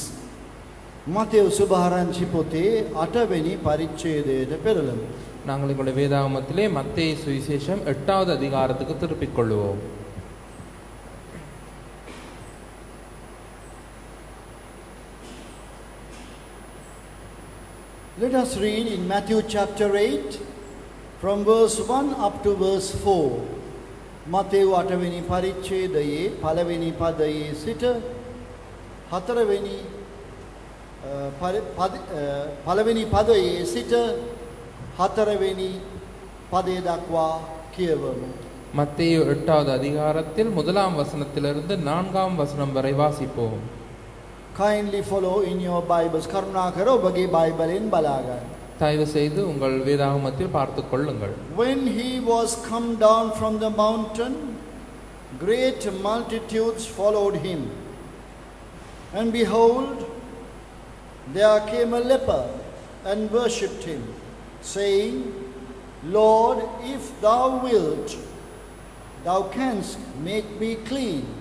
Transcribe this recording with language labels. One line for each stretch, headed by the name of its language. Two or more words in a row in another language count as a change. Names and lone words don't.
Sinhala: Matthew සුභාරංචි පොතේ 8 වෙනි පරිච්ඡේදයට පෙරළමු.
Tamil: நாங்கள் எங்களுடைய வேதாகமத்திலே மத்தேயு சுவிசேஷம் 8வது அதிகாரத்துக்கு திருப்பிக் கொள்வோம்.
English: Let us read in Matthew chapter 8 from verse 1 up to verse 4.
Sinhala: මතෙව් 8 වෙනි පරිච්ඡේදයේ පළවෙනි පදයේ සිට 4 වෙනි පළවෙනි පදයේ සිට 4 වෙනි පදය දක්වා කියවමු.
Tamil: மத்தேயு 8வது அதிகாரத்தில் 1ஆம் வசனத்திலிருந்து 4ஆம் வசனம் வரை வாசிப்போம்.
English: Kindly follow in your Bibles.
Sinhala: කරුණාකර ඔබගේ බයිබලෙන් බලා ගන්න.
Tamil: தயவு செய்து உங்கள் வேதாகமத்தில் பார்த்துக் கொள்ளுங்கள்.
English: When he was come down from the mountain, great multitudes followed him. And behold, there came a leper and worshipped him, saying, Lord, if thou wilt, thou canst make me clean.